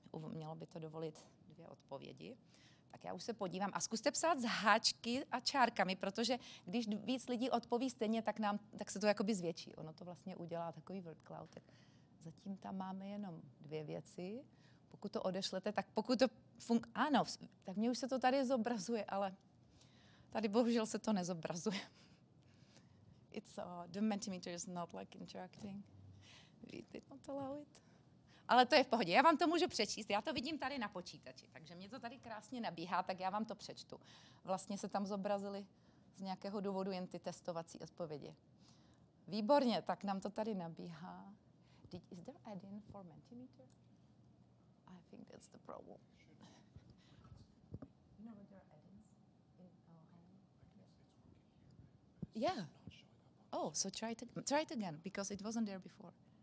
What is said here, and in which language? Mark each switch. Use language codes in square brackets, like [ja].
[cs] Mělo by to dovolit 2 odpovědi. Tak já už se podívám a zkuste psát z háčky a čárkami, protože když víc lidí odpoví stejně, tak se to jakoby zvětší. Ono to vlastně udělá takový [en] word cloud. [cs] Tak zatím tam máme jenom 2 věci. Pokud to odešlete, tak pokud to ano, tak mně už se to tady zobrazuje, ale Tady bohužel se to nezobrazuje. [en] The Mentimeter is not like interacting. We did not allow it. [cs] Ale to je v pohodě. Já vám to můžu přečíst. Já to vidím tady na počítači, takže mě to tady krásně nabíhá, tak já vám to přečtu. Vlastně se tam zobrazily z nějakého důvodu jen ty testovací odpovědi. Výborně, tak nám to tady nabíhá. [en] Is there add-in for Mentimeter? I think that's the problem. You know what there are add-ins in Yeah. Oh, so try it again because it wasn't there before.